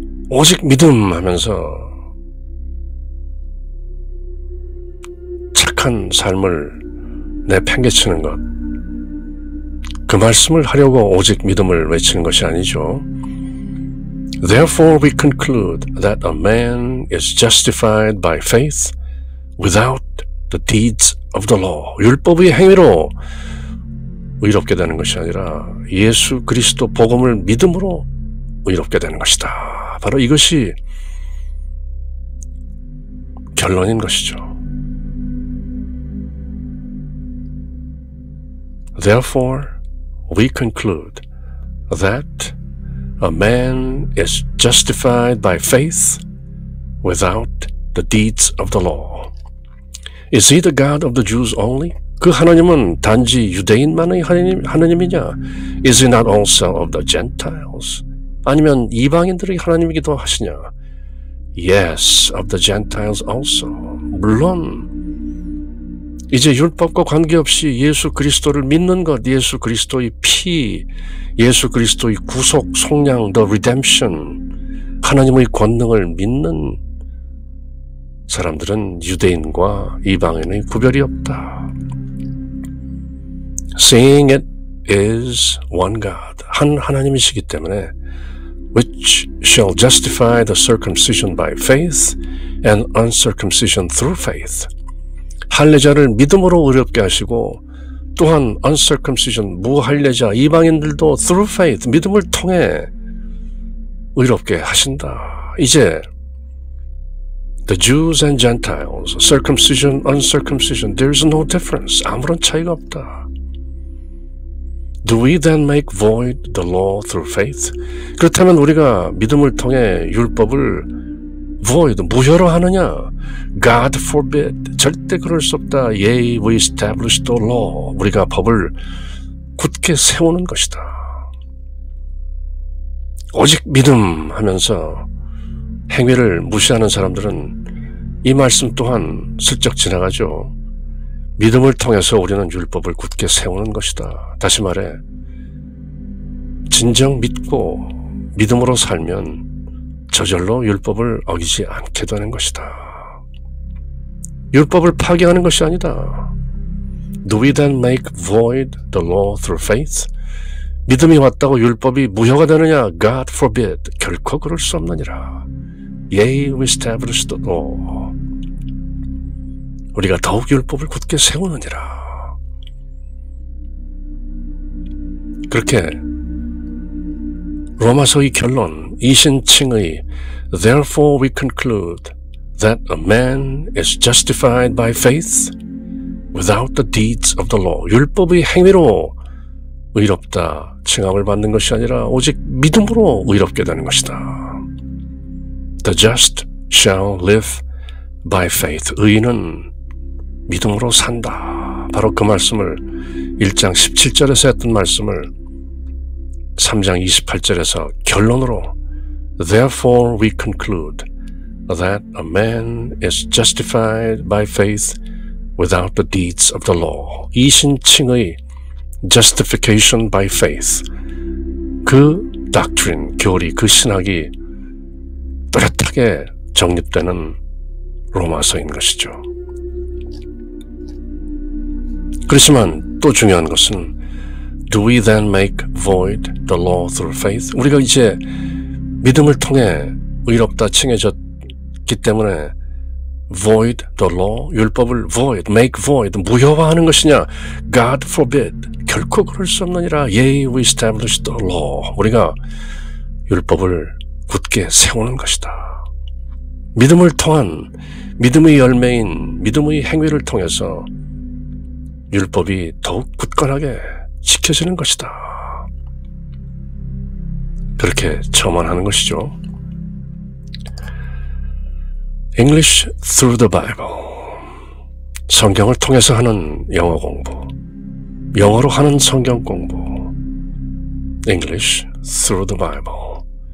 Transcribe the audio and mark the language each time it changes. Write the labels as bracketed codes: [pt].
[ko] 오직 믿음 하면서 착한 삶을 내팽개치는 것, 그 말씀을 하려고 오직 믿음을 외치는 것이 아니죠. [en] Therefore we conclude that a man is justified by faith without the deeds of the law. [ko] 율법의 행위로 의롭게 되는 것이 아니라 예수 그리스도 복음을 믿음으로 의롭게 되는 것이다. 바로 이것이 결론인 것이죠. [en] Therefore we conclude that a man is justified by faith without the deeds of the law. Is he the God of the Jews only? [ko] 그 하나님은 단지 유대인만의 하나님이냐? [en] Is he not also of the Gentiles? [ko] 아니면 이방인들의 하나님이기도 하시냐? [en] Yes, of the Gentiles also. [ko] 물론 이제 율법과 관계없이 예수 그리스도를 믿는 것, 예수 그리스도의 피, 예수 그리스도의 구속, 속량, the redemption, 하나님의 권능을 믿는 사람들은 유대인과 이방인의 구별이 없다. [en] Seeing it is one God, [ko] 한 하나님이시기 때문에 [en] which shall justify the circumcision by faith and uncircumcision through faith. [ko] 할례자를 믿음으로 의롭게 하시고 또한 uncircumcision, 무할례자, 이방인들도 [en] through faith, [ko] 믿음을 통해 의롭게 하신다. [en] 이제 the Jews and Gentiles, circumcision, uncircumcision, there is no difference. [ko] 아무런 차이가 없다. [en] Do we then make void the law through faith? [ko] 그렇다면 우리가 믿음을 통해 율법을 void, 무효로 하느냐? [en] God forbid, [ko] 절대 그럴 수 없다. [en] Yea, we establish the law, [ko] 우리가 법을 굳게 세우는 것이다. 오직 믿음 하면서 행위를 무시하는 사람들은 이 말씀 또한 슬쩍 지나가죠. 믿음을 통해서 우리는 율법을 굳게 세우는 것이다. 다시 말해 진정 믿고 믿음으로 살면 저절로 율법을 어기지 않게 되는 것이다. 율법을 파기하는 것이 아니다. [en] Do we then make void the law through faith? [ko] 믿음이 왔다고 율법이 무효가 되느냐? [en] God forbid. [ko] 결코 그럴 수 없느니라. [en] Yea, we establish the law. [ko] 우리가 더욱 율법을 굳게 세우느니라. 그렇게 로마서의 결론, 이신칭의 [en] Therefore we conclude that a man is justified by faith without the deeds of the law. [ko] 율법의 행위로 의롭다 칭함을 받는 것이 아니라 오직 믿음으로 의롭게 되는 것이다. [en] The just shall live by faith. [ko] 의인은 믿음으로 산다. 바로 그 말씀을 1장 17절에서 했던 말씀을 3장 28절에서 결론으로 [en] Therefore we conclude that a man is justified by faith without the deeds of the law. 이신칭의 justification by faith. [ko] 그 doctrine, 교리, 그 신학이 뚜렷하게 정립되는 로마서인 것이죠. 그렇지만 또 중요한 것은 [en] Do we then make void the law through faith? [ko] 우리가 이제 믿음을 통해 의롭다 칭해졌기 때문에 [en] void the law, [ko] 율법을 void, make void, 무효화하는 것이냐? [en] God forbid, [ko] 결코 그럴 수 없느니라. [en] Yea, we establish the law. [ko] 우리가 율법을 굳게 세우는 것이다. 믿음을 통한 믿음의 열매인 믿음의 행위를 통해서 율법이 더욱 굳건하게 지켜지는 것이다. 그렇게 첨언하는 것이죠. [en] English through the Bible. [ko] 성경을 통해서 하는 영어 공부. 영어로 하는 성경 공부. [en] English through the Bible.